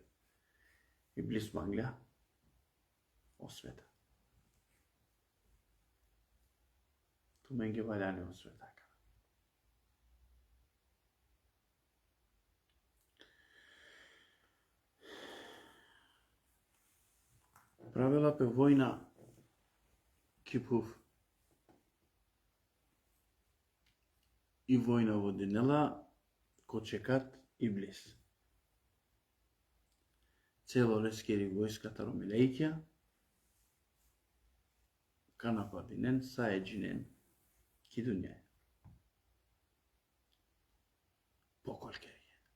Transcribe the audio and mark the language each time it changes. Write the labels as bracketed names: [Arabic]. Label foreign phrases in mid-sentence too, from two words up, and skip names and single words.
[Romany] Иблис мангля освета. Ту менге валяне освета. Правила пе војна Кипув и војна во денела ко чекат Иблис. Цело лескери војската ромилејќа, ка нападинен са еджинен кидунјај. Поколкерије.